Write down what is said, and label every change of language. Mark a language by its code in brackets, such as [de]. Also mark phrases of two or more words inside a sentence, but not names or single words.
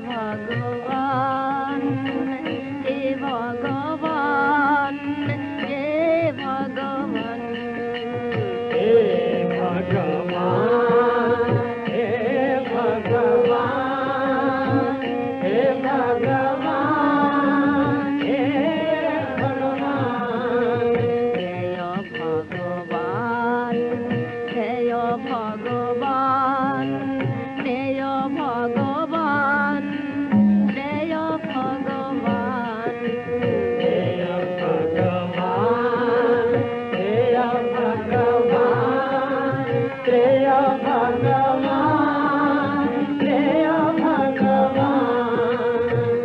[hi] भगवान हे भगवान हे भगवान हे भगवान हे भगवान हे भगवान हे भगवान जय भगवान जय भगवान जय भगवान जय भगवान जय भगवान जय भगवान जय भगवान जय भगवान